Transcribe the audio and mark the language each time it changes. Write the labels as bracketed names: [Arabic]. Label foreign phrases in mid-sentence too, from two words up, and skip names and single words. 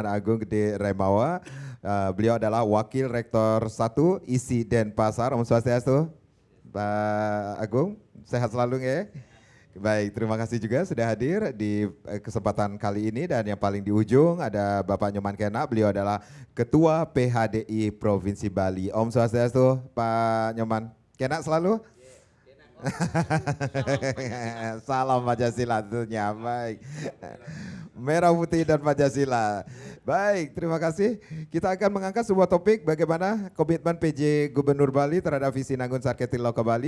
[Indonesian] Ana Agung Gede Remawa. Beliau adalah Wakil Rektor 1 ISI Denpasar. [Sanskrit] Om Swastiastu. [Indonesian] Pak Agung, sehat selalu ya. Baik, terima kasih juga sudah hadir di kesempatan kali ini. Dan yang paling di ujung ada Bapak Nyoman Kena, beliau adalah Ketua PHDI Provinsi Bali. [Sanskrit] Om Swastiastu, [Indonesian] Pak Nyoman Kena selalu. Salam Pancasila tentunya, baik. Merah Putih dan Pancasila. Baik, terima kasih. Kita akan mengangkat sebuah topik bagaimana komitmen PJ Gubernur Bali terhadap visi Nangun Satketilo ke Bali.